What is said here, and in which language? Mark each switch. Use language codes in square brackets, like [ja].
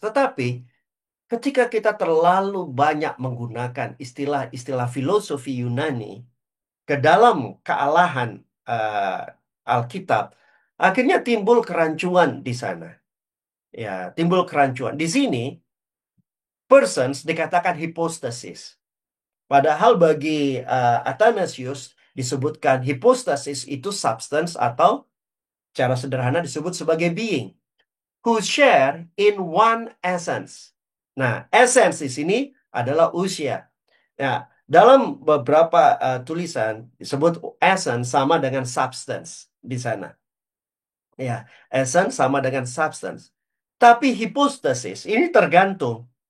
[id] Tetapi ketika kita terlalu banyak menggunakan istilah-istilah filosofi Yunani ke dalam kealahan Alkitab, akhirnya timbul kerancuan di sana. Ya, timbul kerancuan. Di sini, persons dikatakan hypostasis. Padahal bagi Athanasius disebutkan hypostasis itu substance atau cara sederhana disebut sebagai being. [en] who share in one essence. [id] Nah, essence di sini adalah usia. Nah, dalam beberapa tulisan disebut essence sama dengan substance di sana. Ya, essence sama dengan substance. Tapi hypostasis ini tergantung.